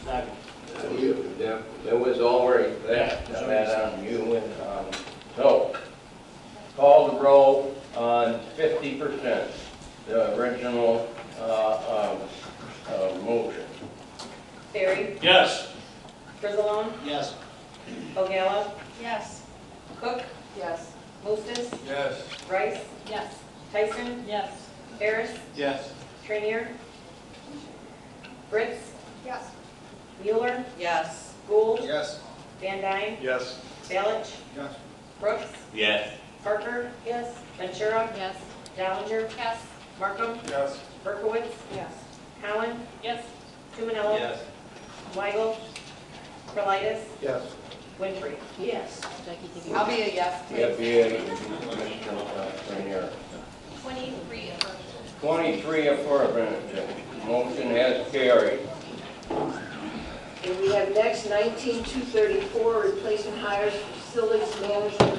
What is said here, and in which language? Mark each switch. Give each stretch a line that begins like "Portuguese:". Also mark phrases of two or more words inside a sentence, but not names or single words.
English: There was already that on you. So, call the roll on 50%, the original motion. Barry? Yes. Frizzalone? Yes. Ogalla? Yes. Cook? Yes. Mostes? Yes. Rice? Yes. Tyson? Yes. Harris? Yes. Trainier? Fritz? Yes. Mueller? Yes. Gould? Yes. Van Dyne? Yes. Balich? Yes. Brooks? Yes. Parker? Yes. Ventura? Yes. Dallinger? Yes. Markham? Yes. Berkowitz? Yes. Cowan? Yes. Tumanello? Yes. Weigel? Karlitis? Yes. Winfrey? Yes. I'll be a yes, please. Mr. Trainier. 23 affirmative. 23 affirmative. Motion has carried. And we have next 19234, replacement hires for facilities management.